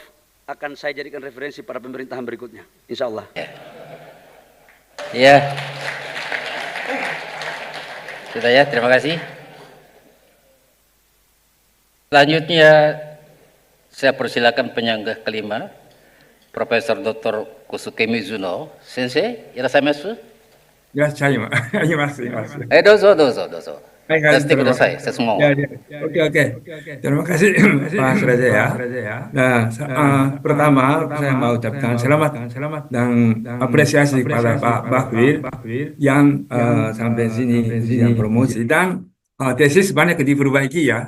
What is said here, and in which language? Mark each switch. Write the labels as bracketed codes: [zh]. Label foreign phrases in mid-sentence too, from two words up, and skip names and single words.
[id] Akan saya jadikan referensi pada pemerintahan berikutnya, insya Allah. Ya. Sudah ya, terima kasih. Selanjutnya saya persilakan penyanggah kelima, Profesor Dr. [ja] Kusuke Mizuno. 先生、いらっしゃいます? いらっしゃいま、います、います。どうぞどうぞどうぞ。はいはい、 [id] Pasti kudasai, saya semua. Oke, oke. Terima kasih, Pak Suraja ya. Nah, pertama saya mau ucapkan selamat dan apresiasi kepada Pak Bahlil yang sampai sini yang promosi dan tesis banyak diperbaiki ya.